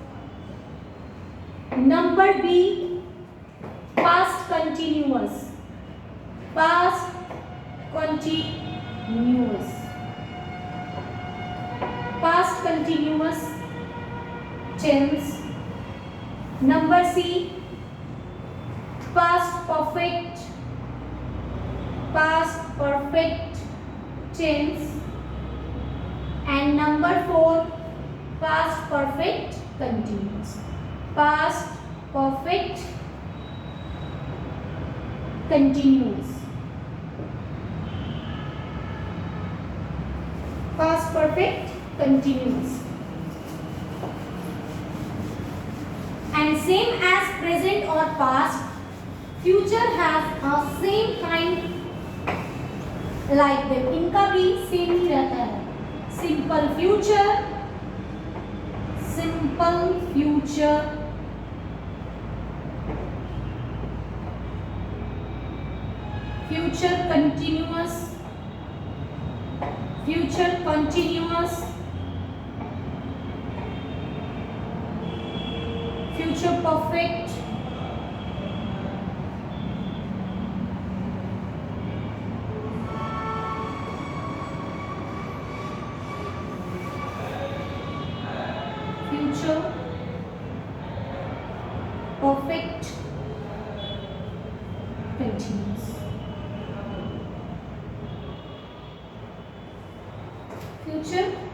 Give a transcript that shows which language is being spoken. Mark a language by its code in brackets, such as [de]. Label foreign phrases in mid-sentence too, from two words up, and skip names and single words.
[en] Number B past continuous, past continuous, past continuous tense. Number C past perfect, past perfect tense, and number 4 past perfect continuous, past perfect continuous, past perfect continuous, and same as present or past, future has a same kind like them, [hi] इनका भी सेम ही रहता है। [en] Simple future, simple future, future continuous, future continuous, Future perfect, perfect continuous, future